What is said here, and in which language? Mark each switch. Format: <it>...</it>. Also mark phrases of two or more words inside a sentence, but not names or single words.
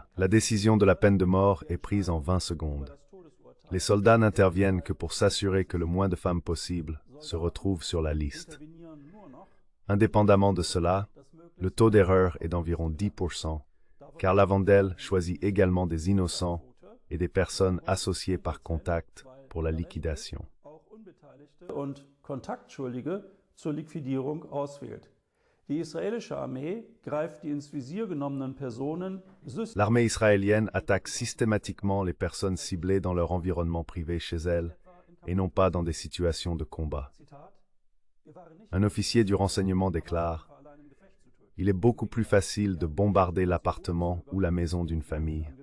<fr>La décision de la peine de mort est prise en 20 secondes. Les soldats n'interviennent que pour s'assurer que le moins de femmes possible se retrouvent sur la liste. Indépendamment de cela, le taux d'erreur est d'environ 10%, car Lavendel choisit également des innocents et des personnes associées par contact pour la liquidation.</fr> <de>und Kontaktschuldige zur Liquidierung auswählt. Die israelische Armee greift die ins Visier genommenen Personen</de> <fr>L'armée israélienne attaque systématiquement les personnes ciblées dans leur environnement privé chez elle et non pas dans des situations de combat. Un officier du renseignement déclare « Il est beaucoup plus facile de bombarder l'appartement ou la maison d'une famille.</fr>